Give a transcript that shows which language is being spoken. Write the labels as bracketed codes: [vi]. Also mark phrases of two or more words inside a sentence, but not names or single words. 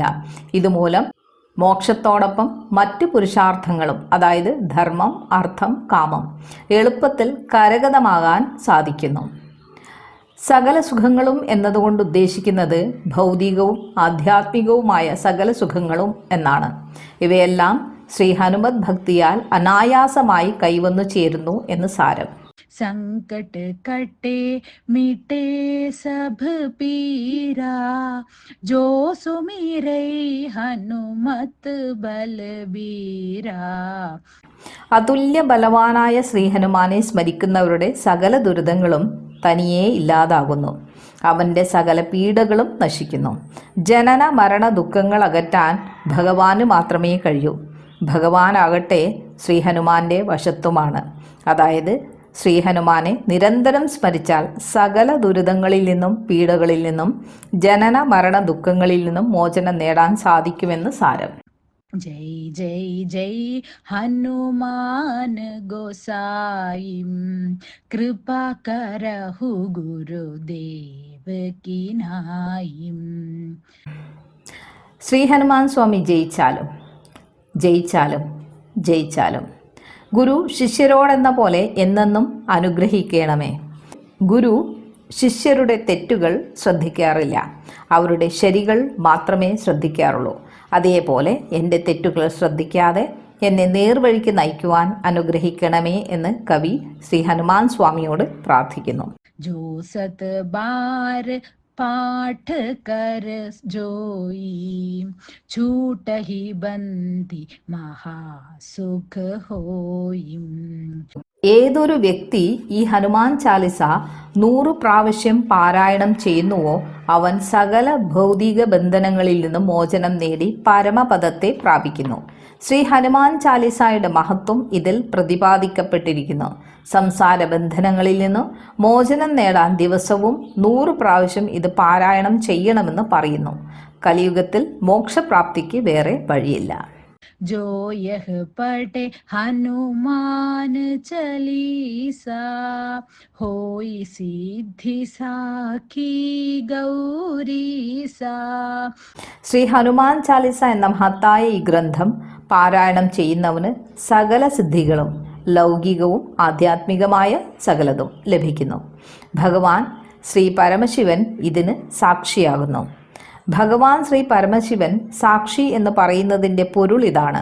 [ml] ഇതുമൂലം മോക്ഷത്തോടൊപ്പം മറ്റു പുരുഷാർത്ഥങ്ങളും, അതായത് ധർമ്മം, അർത്ഥം, കാമം എളുപ്പത്തിൽ കരഗതമാകാൻ സാധിക്കുന്നു. സകല സുഖങ്ങളും എന്നതുകൊണ്ട് ഉദ്ദേശിക്കുന്നത് ഭൗതികവും ആധ്യാത്മികവുമായ സകല സുഖങ്ങളും എന്നാണ്. ഇവയെല്ലാം ശ്രീ ഹനുമത് ഭക്തിയാൽ അനായാസമായി കൈവന്നു ചേരുന്നു എന്ന് സാരം. [awa] संकट कटे मिटे सब पीरा, जो सुमिरै हनुमत बलबीरा. [ml] അതുല്യ ബലവാനായ ശ്രീഹനുമാനെ സ്മരിക്കുന്നവരുടെ സകല ദുരിതങ്ങളും തനിയെ ഇല്ലാതാകുന്നു. അവൻ്റെ സകല പീഡകളും നശിക്കുന്നു. ജനന മരണ ദുഃഖങ്ങൾ അകറ്റാൻ ഭഗവാന് മാത്രമേ കഴിയൂ. ഭഗവാനാകട്ടെ ശ്രീഹനുമാൻ്റെ വശത്തുമാണ്. അതായത് ശ്രീഹനുമാനെ നിരന്തരം സ്മരിച്ചാൽ സകല ദുരിതങ്ങളിൽ നിന്നും പീഡകളിൽ നിന്നും ജനന മരണ ദുഃഖങ്ങളിൽ നിന്നും മോചനം നേടാൻ സാധിക്കുമെന്ന് സാരം. [awa] जय जय जय हनुमान गोसाई, कृपा करहु गुरुदेव की नाई. [ml] ശ്രീഹനുമാൻ സ്വാമി ജയിച്ചാലും ജയിച്ചാലും ജയിച്ചാലും ഗുരു ശിഷ്യരോടെന്ന പോലെ എന്നെന്നും അനുഗ്രഹിക്കണമേ. ഗുരു ശിഷ്യരുടെ തെറ്റുകൾ ശ്രദ്ധിക്കാറില്ല, അവരുടെ ശരികൾ മാത്രമേ ശ്രദ്ധിക്കാറുള്ളൂ. അതേപോലെ എൻ്റെ തെറ്റുകൾ ശ്രദ്ധിക്കാതെ എന്നെ നേർവഴിക്ക് നയിക്കുവാൻ അനുഗ്രഹിക്കണമേ എന്ന് കവി ശ്രീ ഹനുമാൻ സ്വാമിയോട് പ്രാർത്ഥിക്കുന്നു. [awa] जो सत बार पाठ कर जोई, छूट ही बंदी महासुख होई. [ml] ഏതൊരു വ്യക്തി ഈ ഹനുമാൻ ചാലിസ 100 പ്രാവശ്യം പാരായണം ചെയ്യുന്നുവോ അവൻ സകല ഭൗതിക ബന്ധനങ്ങളിൽ നിന്നും മോചനം നേടി പരമപദത്തെ പ്രാപിക്കുന്നു. ശ്രീ ഹനുമാൻ ചാലിസായുടെ മഹത്വം ഇതിൽ പ്രതിപാദിക്കപ്പെട്ടിരിക്കുന്നു. സംസാര ബന്ധനങ്ങളിൽ നിന്നും മോചനം നേടാൻ ദിവസവും 100 പ്രാവശ്യം ഇത് പാരായണം ചെയ്യണമെന്ന് പറയുന്നു. കലിയുഗത്തിൽ മോക്ഷപ്രാപ്തിക്ക് വേറെ വഴിയില്ല. [awa] जो यह पढ़े हनुमान चालीसा, होई सिद्धि साखी गौरीसा. [ml] ശ്രീ ഹനുമാൻ ചാലിസ എന്ന മഹത്തായ ഈ ഗ്രന്ഥം പാരായണം ചെയ്യുന്നവന് സകല സിദ്ധികളും ലൗകികവും ആധ്യാത്മികമായ സകലതും ലഭിക്കുന്നു. ഭഗവാൻ ശ്രീ പരമശിവൻ ഇതിന് സാക്ഷിയാകുന്നു. ഭഗവാൻ ശ്രീ പരമശിവൻ സാക്ഷി എന്ന് പറയുന്നതിൻ്റെ പൊരുൾ ഇതാണ്.